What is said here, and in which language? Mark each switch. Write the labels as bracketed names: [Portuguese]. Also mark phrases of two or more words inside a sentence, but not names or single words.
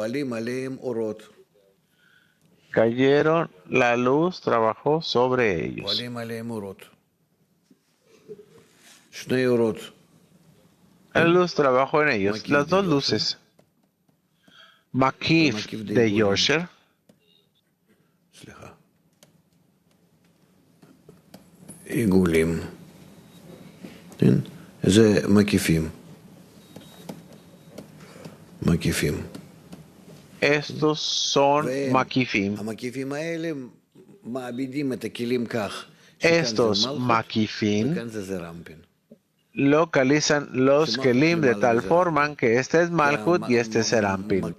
[Spanish] Cayeron, la luz trabajó sobre ellos. La luz trabajó en ellos, las dos luces. Makif de Yosher. [Hebrew] עיגולים. זה מקיפים. [Spanish] Estos son makifim. Estos makifim localizan los kelim de tal forma que este es Malchut y este es Serampin.